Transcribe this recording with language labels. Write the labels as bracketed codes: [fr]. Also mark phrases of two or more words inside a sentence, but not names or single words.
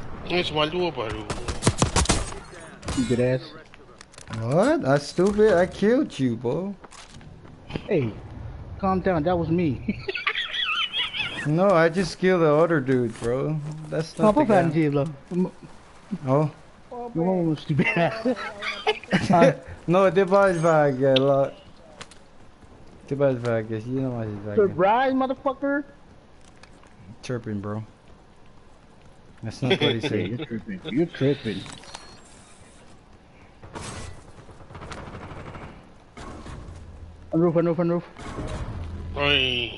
[en] It's my door, bro. You good ass. What? That's stupid. I killed you, bro. Hey, calm down. That was me. No, I just killed the other dude, bro. That's Come not the on, guy. Angela. Oh. [tl] Yung mo [en] stupid ass. Ah, No, [sv] det var väg eller... Det var väg. [en] You know what is [sv] väg. [en] surprise, motherfucker. Chirping, bro. That's not what he Yeah, said. you're tripping. You're tripping. On roof, on roof, on roof. Oi.